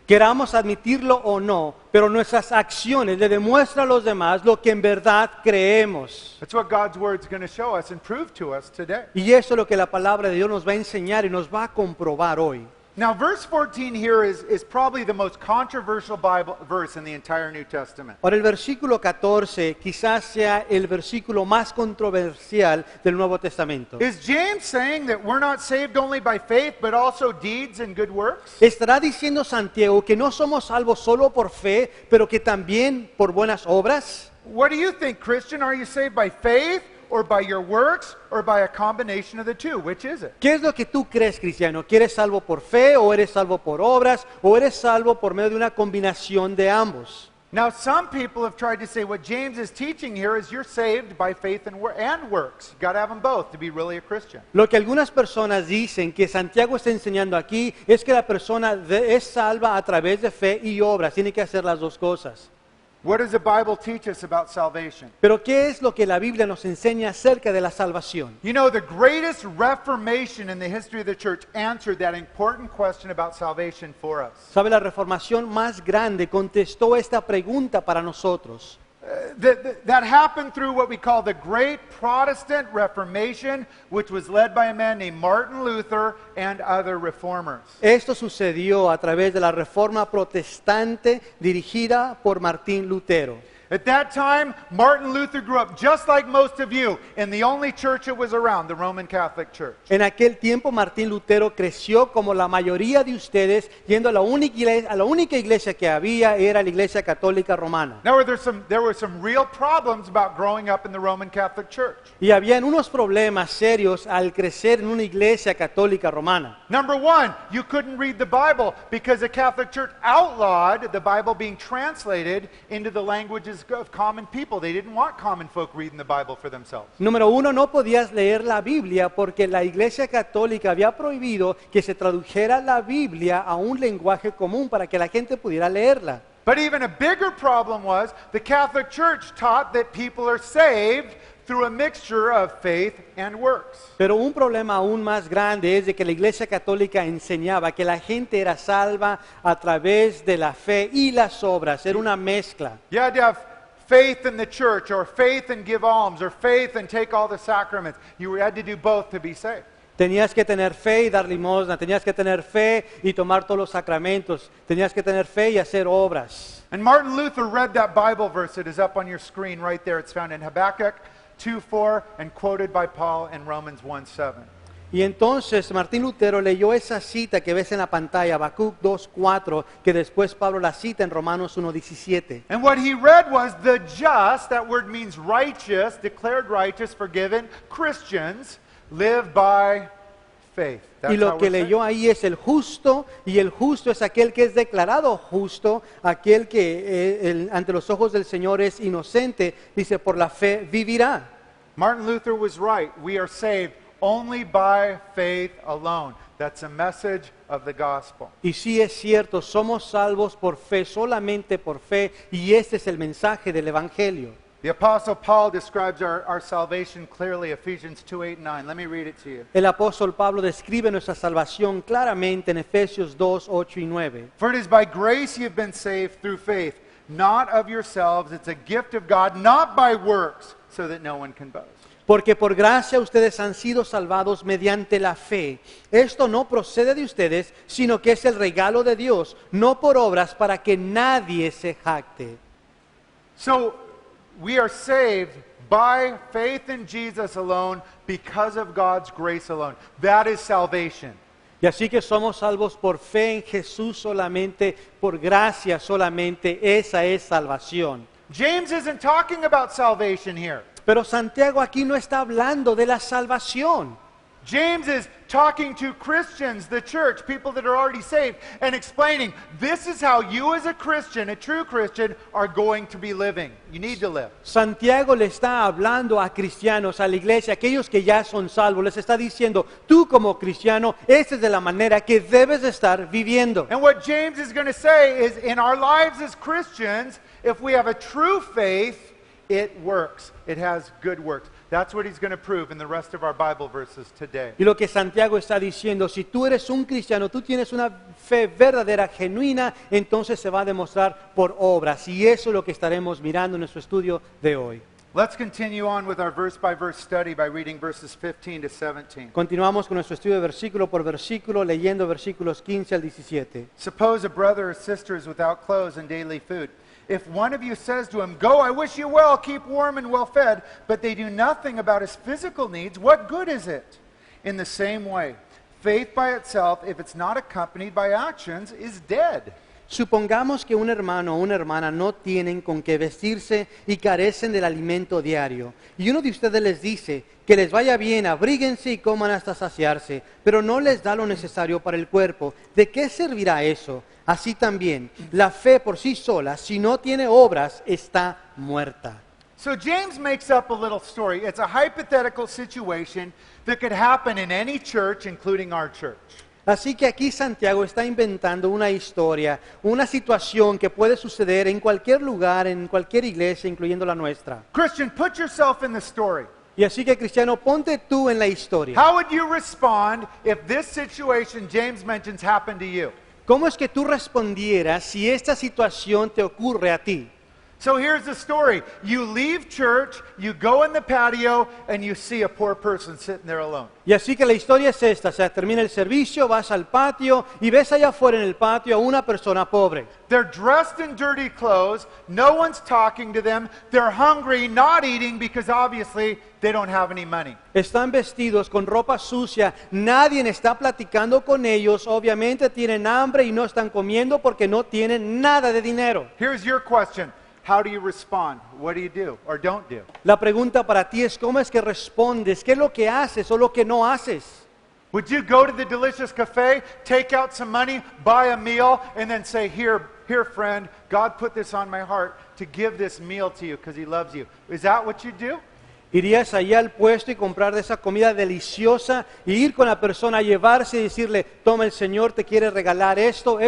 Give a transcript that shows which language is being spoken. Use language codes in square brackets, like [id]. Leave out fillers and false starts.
[es] Queramos admitirlo o no, pero nuestras acciones le demuestran a los demás lo que en verdad creemos. [en] That's what God's word is going to show us and prove to us today. [es] Y eso es lo que la palabra de Dios nos va a enseñar y nos va a comprobar hoy. [en] Now, verse 14 here is probably the most controversial Bible verse in the entire New Testament. [es] Ahora el versículo 14 quizás sea el versículo más controversial del Nuevo Testamento. [en] Is James saying that we're not saved only by faith, but also deeds and good works? [es] ¿Estará diciendo Santiago que no somos salvos solo por fe, pero que también por buenas obras? [en] What do you think, Christian? Are you saved by faith, or by your works, or by a combination of the two? Which is it? [es] ¿Qué es lo que tú crees, cristiano? ¿Que eres salvo por fe, o eres salvo por obras, o eres salvo por medio de una combinación de ambos? [en] Now, some people have tried to say what James is teaching here is you're saved by faith and works. You've got to have them both to be really a Christian. [es] Lo que algunas personas dicen que Santiago está enseñando aquí es que la persona es salva a través de fe y obras. Tiene que hacer las dos cosas. [en] What does the Bible teach us about salvation? [es] Pero ¿qué es lo que la Biblia nos enseña acerca de la salvación? [en] You know, the greatest reformation in the history of the church answered that important question about salvation for us. [es] ¿Sabe? La reformación más grande contestó esta pregunta para nosotros. [en] That happened through what we call the Great Protestant Reformation, which was led by a man named Martin Luther and other reformers. [es] Esto sucedió a través de la Reforma Protestante dirigida por Martín Lutero. [en] At that time, Martin Luther grew up just like most of you in the only church that was around, the Roman Catholic Church. [es] En aquel tiempo Martín Lutero creció como la mayoría de ustedes, yendo a la única iglesia que había era la Iglesia Católica Romana. [en] Now, there were some real problems about growing up in the Roman Catholic Church. [es] Y habían unos problemas serios al crecer en una iglesia católica romana. [en] Number one, you couldn't read the Bible because the Catholic Church outlawed the Bible being translated into the languages of common people. They didn't want common folk reading the Bible for themselves. [es] Número uno, no podías leer la Biblia porque la Iglesia Católica había prohibido que se tradujera la Biblia a un lenguaje común para que la gente pudiera leerla. [en] But even a bigger problem was the Catholic Church taught that people are saved through a mixture of faith and works. [es] Pero un problema aún más grande es de que la Iglesia Católica enseñaba que la gente era salva a través de la fe y las obras. Era una mezcla. [en] You had to have faith in the church, or faith and give alms, or faith and take all the sacraments. You had to do both to be saved. [es] Tenías que tener fe y dar limosna, tenías que tener fe y tomar todos los sacramentos, tenías que tener fe y hacer obras. [en] And Martin Luther read that Bible verse. It is up on your screen right there. It's found in Habakkuk 2:4 and quoted by Paul in Romans 1:7. [es] Y entonces Martín Lutero leyó esa cita que ves en la pantalla, Habacuc 2:4, que después Pablo la cita en Romanos 1:17. [en] And what he read was the just, that word means righteous, declared righteous, forgiven, Christians live by faith. That's [es] Y lo [en] how [es] que [en] we're saved. [es] leyó ahí es el justo, y el justo es aquel que es declarado justo, aquel que ante los ojos del Señor es inocente, dice, por la fe vivirá. [en] Martin Luther was right. We are saved only by faith alone. That's a message of the gospel. [es] Y sí es cierto, somos salvos por fe, solamente por fe, y este es el mensaje del Evangelio. [en] The Apostle Paul describes our salvation clearly, Ephesians 2:8-9. Let me read it to you. [es] El apóstol Pablo describe nuestra salvación claramente en Efesios 2, 8 y 9. [en] For it is by grace you have been saved through faith, not of yourselves. It's a gift of God, not by works, so that no one can boast. [es] Porque por gracia ustedes han sido salvados mediante la fe. Esto no procede de ustedes, sino que es el regalo de Dios, no por obras para que nadie se jacte. [en] So we are saved by faith in Jesus alone because of God's grace alone. That is salvation. [es] Y así que somos salvos por fe en Jesús solamente, por gracia solamente. Esa es salvación. [en] James isn't talking about salvation here. [es] Pero Santiago aquí no está hablando de la salvación. [en] James is talking to Christians, the church, people that are already saved, and explaining this is how you as a Christian, a true Christian, are going to be living. You need to live. [es] Santiago le está hablando a cristianos, a la iglesia, aquellos que ya son salvos. Les está diciendo, tú como cristiano, esta es de la manera que debes de estar viviendo. [en] And what James is going to say is in our lives as Christians, if we have a true faith, it works. It has good works. That's what he's going to prove in the rest of our Bible verses today. [es] Y lo que Santiago está diciendo, si tú eres un cristiano, tú tienes una fe verdadera, genuina, entonces se va a demostrar por obras. Y eso es lo que estaremos mirando en nuestro estudio de hoy. [en] Let's continue on with our verse-by-verse study by reading verses 15 to 17. [es] Continuamos con nuestro estudio versículo por versículo, leyendo versículos 15 al 17. [en] Suppose a brother or sister is without clothes and daily food. If one of you says to him, "Go, I wish you well, keep warm and well fed," but they do nothing about his physical needs, what good is it? In the same way, faith by itself, if it's not accompanied by actions, is dead. [es] Supongamos que un hermano o una hermana no tienen con qué vestirse y carecen del alimento diario. Y uno de ustedes les dice que les vaya bien, abríguense y coman hasta saciarse, pero no les da lo necesario para el cuerpo. ¿De qué servirá eso? Así también, la fe por sí sola, si no tiene obras, está muerta. [en] So James makes up a little story. It's a hypothetical situation that could happen in any church, including our church. [es] Así que aquí Santiago está inventando una historia, una situación que puede suceder en cualquier lugar, en cualquier iglesia, incluyendo la nuestra. [en] Christian, put yourself in the story. [es] Y así que cristiano, ponte tú en la historia. [en] How would you respond if this situation James mentions happened to you? [es] ¿Cómo es que tú respondieras si esta situación te ocurre a ti? [en] So here's the story. You leave church, you go in the patio, and you see a poor person sitting there alone. [es] Y así que la historia es esta, o sea, termina el servicio, vas al patio y ves allá afuera en el patio a una persona pobre. [en] They're dressed in dirty clothes, no one's talking to them, they're hungry, not eating because obviously they don't have any money. [es] Están vestidos con ropa sucia, nadie está platicando con ellos, obviamente tienen hambre y no están comiendo porque no tienen nada de dinero. [en] Here's your question. How do you respond? What do you do or don't do? [es] La pregunta para ti es ¿cómo es que respondes? ¿Qué es lo que haces o lo que no haces? [en] Would you go to the delicious cafe, take out some money, buy a meal, and then say, here, friend, God put this on my heart to give this meal to you because he loves you. Is that what you do? [es] ¿Irías allá al puesto y comprar de esa comida deliciosa y ir con la persona a llevarse y decirle, toma, el Señor te quiere regalar esto?